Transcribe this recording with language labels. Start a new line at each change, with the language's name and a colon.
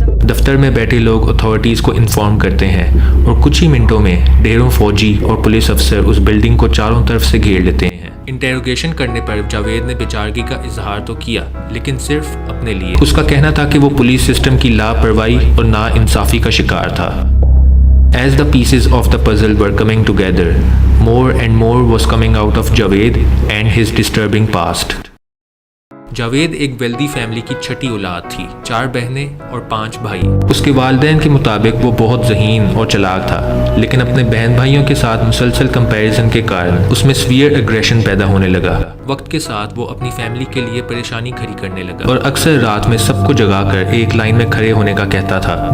Hindi: दफ्तर में बैठे लोग अथॉरिटीज़ को इन्फॉर्म करते हैं और कुछ ही मिनटों में ढेरों फौजी और पुलिस अफसर उस बिल्डिंग को चारों तरफ से घेर लेते हैं। इंटेरोगेशन करने पर जावेद ने बेचारगी का इजहार तो किया, लेकिन सिर्फ अपने लिए। उसका कहना था कि वो पुलिस सिस्टम की लापरवाही और नाइंसाफ़ी का शिकार था।
English: As the pieces of the puzzle were coming together, more and more was coming out of Javed and his disturbing past.
Hindi: Javed एक वेल्दी फैमिली की छठी औलाद थी, 4 बहनें और 5 भाई। उसके वालिदैन के मुताबिक वो बहुत ज़हीन और चालाक था, लेकिन अपने बहन भाइयों के साथ मुसलसल कंपैरिजन के कारण उसमें सीवियर एग्रेशन पैदा होने लगा। वक्त के साथ वो अपनी फैमिली के लिए परेशानी खड़ी करने लगा और अक्सर रात में सबको जगाकर एक लाइन में खड़े होने का कहता था।